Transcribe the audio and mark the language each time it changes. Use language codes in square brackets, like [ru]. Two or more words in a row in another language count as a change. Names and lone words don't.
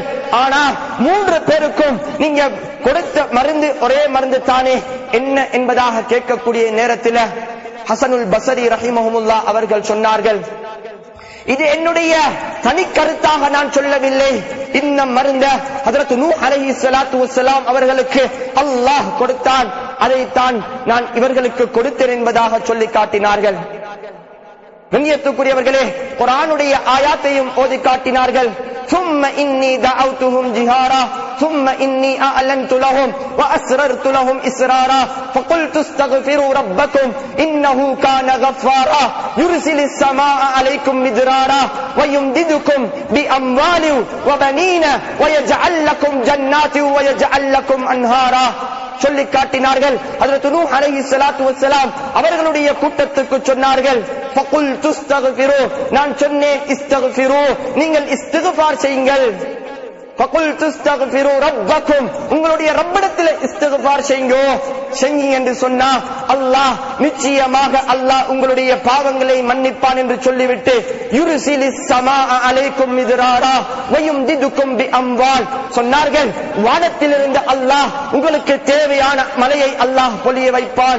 [ta] ஆனா 3 பேருக்கும் நீங்க கொடுத்த மருந்து ஒரே மருந்து தானே, என்ன என்பதாக கேட்கக்கூடிய நேரத்தில் ஹஸனுல் பஸரி ரஹிமஹுல்லாஹ் அவர்கள் சொன்னார்கள், இது என்னுடைய தனி கருத்தாக நான் சொல்லவில்லை, இந்த மருந்த ஹஜ்ரத் நூஹ் [ar] عليه الصلاة والسلام [ta] அவர்களுக்கு அல்லாஹ் கொடுத்தான், அதைத்தான் நான் இவர்களுக்கு கொடுத்தேன் என்பதாக சொல்லி காட்டினார்கள். கண்ணியத்துக்குரியவர்களே, குர்ஆனுடைய ஆயாத்தையும் ஓதி காட்டினார்கள். [ar] ثم إني دعوتهم جهارا ثم إني أعلنت لهم وأسررت لهم إسرارا فقلت استغفروا ربكم إنه كان غفارا يرسل السماء عليكم مدرارا ويمددكم بأموال وبنين ويجعل لكم جنات ويجعل لكم أنهارا [ta] சொல்லி காட்டினார்கள். ஹஜ்ரத் நூஹ் [ar] عليه الصلاة والسلام [ta] அவர்களுடைய கூட்டத்துக்கு சொன்னார்கள், [ar] فقلت استغفروا, [ta] நான் சொன்னேன் இஸ்தக்ஃபிரு, நீங்கள் இஸ்திக்பார் செய்யுங்கள். [ar] فقلت استغفروا ربكم, [ta] உங்களுடைய ரப்பிடத்தில் இஸ்திக்பார் செய்யுங்க என்று சொன்னா அல்லாஹ் நிச்சயமாக அல்லாஹ் உங்களுடைய பாவங்களை மன்னிப்பான் என்று சொல்லிவிட்டு [ar] يرسل السماء عليكم مدرارا ويمددكم بأموال [ta] சொன்னார்கள், வானத்திலிருந்து அல்லாஹ் உங்களுக்கு தேவையான மழையை அல்லாஹ் பொழிய வைப்பான்.